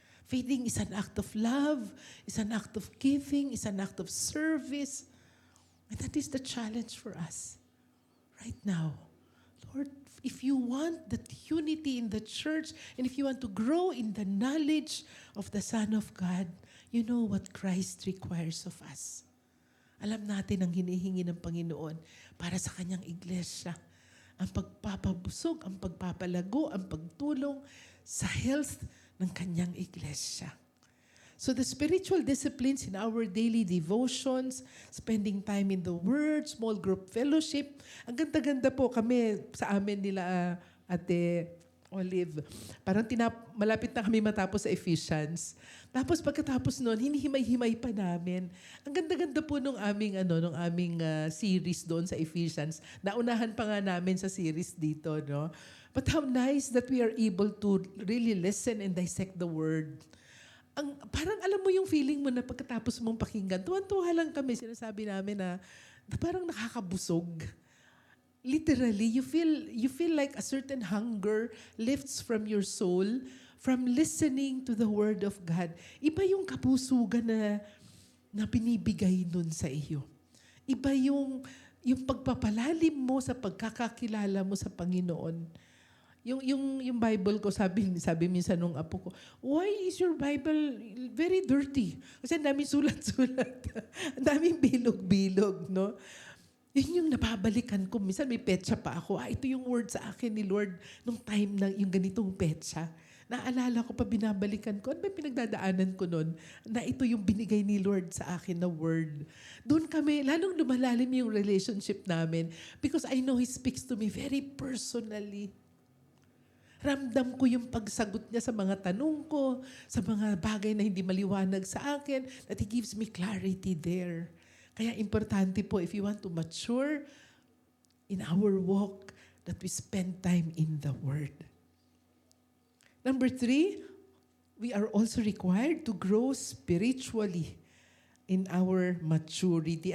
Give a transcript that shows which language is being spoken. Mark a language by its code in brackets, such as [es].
[en] Feeding is an act of love, is an act of giving, is an act of service. And that is the challenge for us right now. Lord, if you want that unity in the church, and if you want to grow in the knowledge of the Son of God, you know what Christ requires of us. [tl] Alam natin ang hinihingi ng Panginoon para sa Kanyang iglesia. Ang pagpapabusog, ang pagpapalago, ang pagtulong sa health ng Kanyang iglesia. [en] So the spiritual disciplines in our daily devotions, spending time in the Word, small group fellowship, [tl] ang ganda-ganda po kami sa amin nila Ate Olive. Parang malapit na kami matapos sa Ephesians. Tapos pagkatapos noon, hinihimay-himay pa namin. Ang ganda-ganda po nung aming series doon sa Ephesians. Naunahan pa nga namin sa series dito, no? [en] But how nice that we are able to really listen and dissect the Word. [tl] Parang alam mo yung feeling mo na pagkatapos mong pakinggan, tuwan-tuwa lang kami, sinasabi namin na parang nakakabusog. [en] Literally, you feel like a certain hunger lifts from your soul from listening to the Word of God. [tl] Iba yung kapusugan na binibigay nun sa iyo. Iba yung pagpapalalim mo sa pagkakakilala mo sa Panginoon. Yung Bible ko, sabi minsan nung apo ko, [en] why is your Bible very dirty? [tl] Kasi ang daming sulat-sulat. Ang daming bilog-bilog, no? Yun yung nababalikan ko. Minsan may petsa pa ako. Ito yung word sa akin ni Lord nung time na yung ganitong petsa. Naalala ko pa, binabalikan ko. Ano ba pinagdadaanan ko nun? Na ito yung binigay ni Lord sa akin na word. Doon kami, lalong lumalalim yung [en] relationship namin because I know He speaks to me very personally. [tl] Ramdam ko yung pagsagot niya sa mga tanong ko, sa mga bagay na hindi maliwanag sa akin, [en] that He gives me clarity there. [tl] Kaya importante po, [en] if you want to mature in our walk, that we spend time in the Word. Number 3, we are also required to grow spiritually in our maturity.